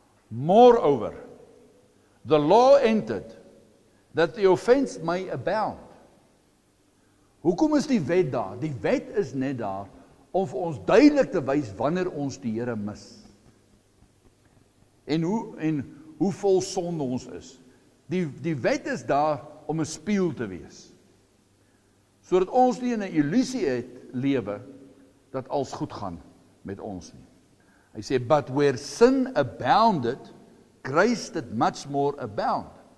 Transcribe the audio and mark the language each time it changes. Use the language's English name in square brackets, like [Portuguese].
[English] Moreover, the law entered, that the offense may abound. [Afrikaans] Hoekom is die wet daar? Die wet is net daar, om vir ons duidelik te wys, wanneer ons die Here mis. En hoe vol sonde ons is. Die wet is daar, om 'n spieël te wees. Sodat ons nie in 'n illusie lewe, dat alles goed gaan met ons nie. Hy sê, [English] but where sin abounded, grace did much more abound.